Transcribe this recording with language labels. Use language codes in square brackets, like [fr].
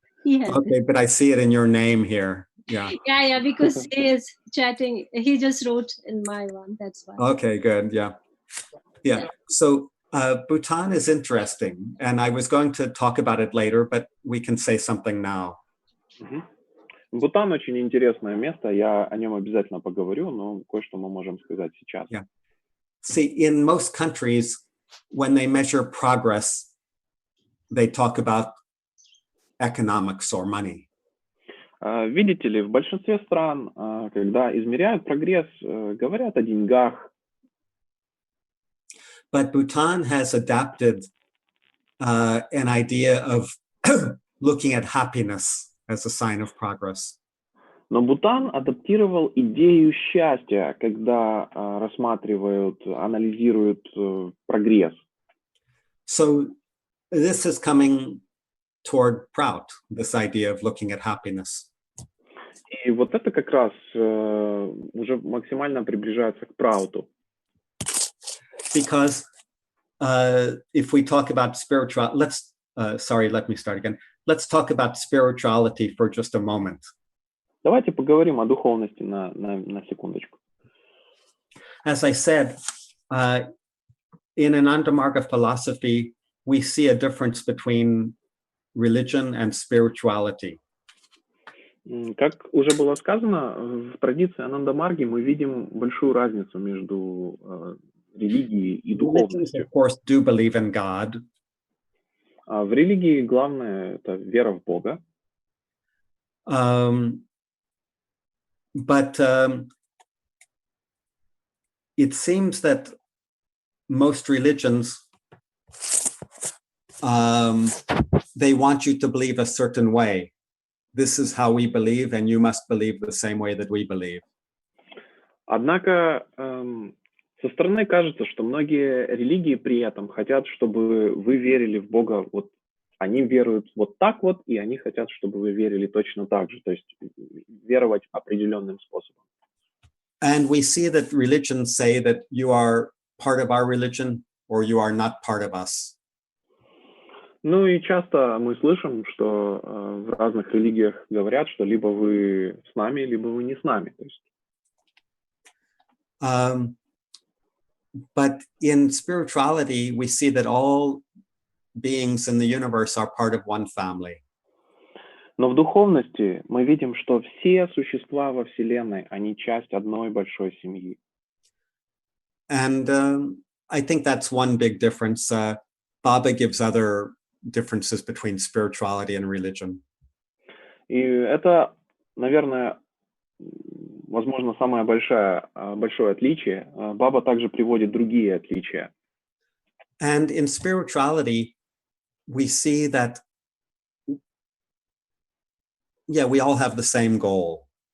[en] Okay, but I see it in your name here. Yeah. Yeah, because he is chatting. He just wrote in my one. That's why. Okay, good. Yeah. So Bhutan is interesting, and I was going to talk about it later, but we can say something now. [ru] Бутан очень интересное место. Я о нем обязательно поговорю, но кое-что мы можем сказать сейчас. [en] Yeah. See, in most countries, when they measure progress, they talk about economics or money. [ru] Видите ли, в большинстве стран, когда измеряют прогресс, говорят о деньгах. [en] But Bhutan has adapted an idea of looking at happiness as a sign of progress. [ru] Но Бутан адаптировал идею счастья, когда рассматривают, анализируют прогресс. [en] So this is coming toward ПРАУТу, this idea of looking at happiness. [ru] И вот это как раз уже максимально приближается к ПРАУТу. [en] Because if we talk about spiritual, let me start again. Let's talk about spirituality for just a moment. [ru] Давайте поговорим о духовности на секундочку. [en] As I said, in Anandamarga philosophy, we see a difference between religion and spirituality. [ru] Как уже было сказано, в традиции Анандамарги мы видим большую разницу между религией и [en] Religions, [ru] духовностью. [en] of course, do believe in God, [ru] В религии главное это вера в Бога, [en] but it seems that most religions, they want you to believe a certain way. This is how we believe, and you must believe the same way that we believe. [ru] однако со стороны кажется, что многие религии при этом хотят, чтобы вы верили в Бога. Вот они веруют вот так вот, и они хотят, чтобы вы верили точно так же, то есть веровать определенным способом. [en] And we see that religions say that you are part of our religion or you are not part of us. [ru] Ну и часто мы слышим, что в разных религиях говорят, что либо вы с нами, либо вы не с нами. То есть, [en] but in spirituality, we see that all beings in the universe are part of one family. [ru] но в духовности мы видим, что все существа во Вселенной, они часть одной большой семьи. [en] And I think that's one big difference. Baba gives other differences between spirituality and religion. [ru] И это, наверное, возможно, самое большое отличие. Баба также приводит другие отличия. [en] And in spirituality, we see that, yeah, we all have the same goal.